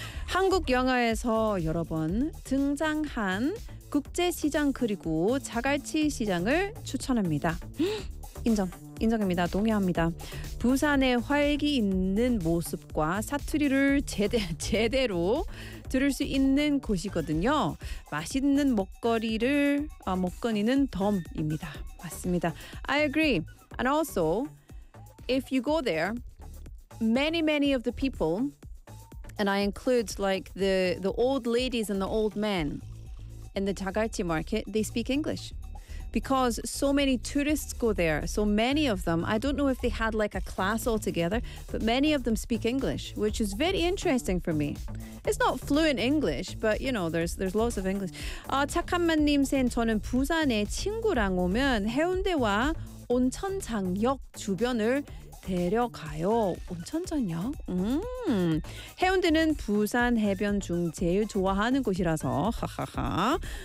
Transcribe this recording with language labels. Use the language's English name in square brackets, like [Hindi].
[Korean] 한국 영화에서 여러 번 등장한 국제시장 그리고 자갈치 시장을 추천합니다. 인정, 인정입니다. 동의합니다. 부산의 활기 있는 모습과 사투리를 제대로 들을 수 있는 곳이거든요. 맛있는 먹거리를 먹거니는 덤입니다. 맞습니다. [English] I agree. And also, if you go there, many, many of the people, and I include like the old ladies and the old men in the 자갈치 market, they speak English. Because so many tourists go there, so many of them, I don't know if they had like a class altogether, but many of them speak English, which is very interesting for me. It's not fluent English, but you know, there's lots of English. [Korean] 착한맘님 센 저는 부산에 친구랑 오면 해운대와 온천장역 주변을 데려가요. 온천장역? 해운대는 부산 해변 중 제일 좋아하는 곳이라서 하하하.